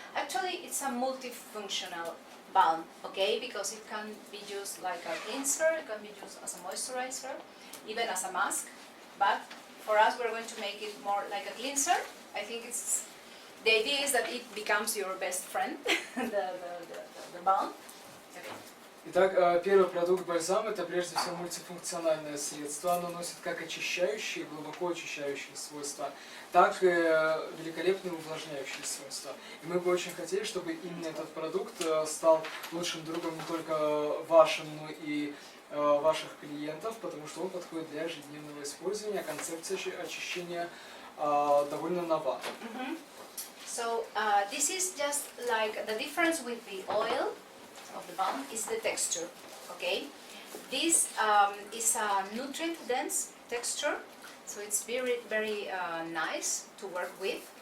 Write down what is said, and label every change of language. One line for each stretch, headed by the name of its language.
English: Actually, it's a multifunctional balm, okay, because it can be used like a cleanser, it can be used as a moisturizer, even as a mask, but for us we're going to make it more like a cleanser. I think it's, the idea is that it becomes your best friend, the balm. Okay.
Russian: Итак, первый продукт бальзам это прежде всего мультифункциональное средство. Оно носит как очищающие, глубоко очищающие свойства, так и великолепные увлажняющие свойства. И мы бы очень хотели, чтобы именно этот продукт стал лучшим другом не только вашим, но и ваших клиентов, потому что он подходит для ежедневного использования. Концепция очищения довольно нова.
English: So this is just like the difference with the oil of the balm is the texture, okay? This is a nutrient-dense texture, so it's very nice to work with.